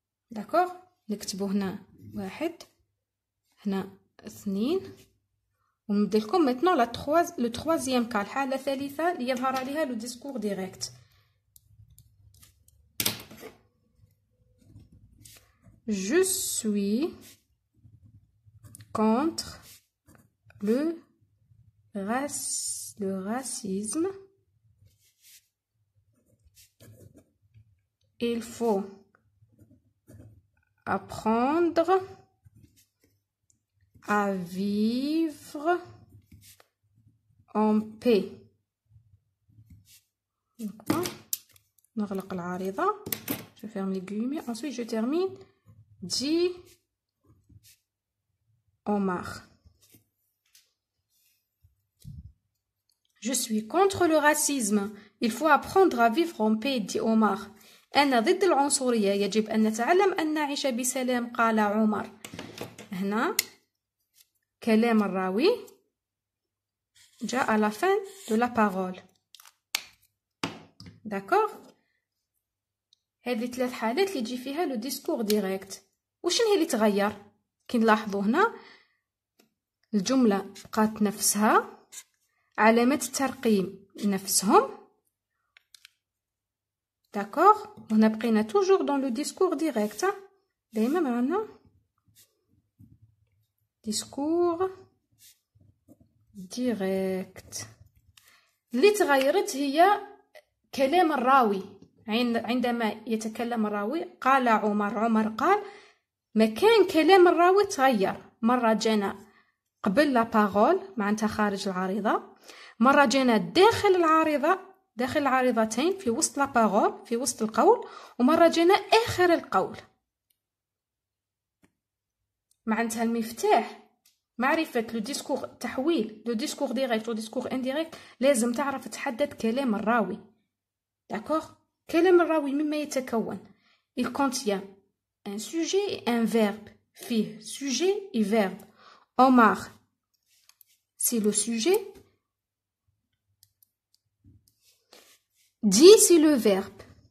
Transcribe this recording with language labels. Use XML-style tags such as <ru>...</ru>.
<ar>داكوغ نكتبو هنا 1 هنا 2 ونبدا لكم ميتنون لو تروازيام كا الحالة الثالثة اللي يظهر عليها لو ديسكور ديريكت.</ar> <fr>Je suis contre le racisme. Il faut apprendre à vivre en paix.</fr> <ar>نغلق العارضة.</ar> <fr>Je ferme les guillemets. Ensuite, je termine. Dit Omar. Je suis contre le racisme. Il faut apprendre à vivre en paix. Dit Omar.</fr> <ar>أنا ضد العنصرية. يجب أن نتعلم أن نعيش بسلام. قال عمر. هنا كلام الراوي جاء</ar> <fr>à la fin de la parole. D'accord.</fr> <ar>هذه 3 حالات اللي تجي فيها لو ديسكور ديريكت. وشنو هي اللي تغير؟ كي نلاحظوا هنا الجملة بقات نفسها، علامات الترقيم نفسهم. داكوغ. وهنا بقينا توجور دون لو ديسكور ديريكت. دايما معنا ديسكور ديريكت. اللي تغيرت هي كلام الراوي. عندما يتكلم الراوي قال عمر قال، مكان كلام الراوي تغير. مرة جانا قبل لا بارول معناتها خارج العارضة، مرة جانا داخل العارضة، داخل العارضتين في وسط لا بارول في وسط القول، ومرة جانا آخر القول. معناتها المفتاح معرفة لو ديسكور تحويل لو ديسكور ديريكت و ديسكور انديريكت لازم تعرف تحدد كلام الراوي. داكوغ. كلام الراوي مما يتكون</ar> <fr>il contient un sujet et un verbe.</fr> <ar>فيه</ar> <fr>sujet et verbe. Omar c'est le sujet. Dit c'est le verbe.</fr>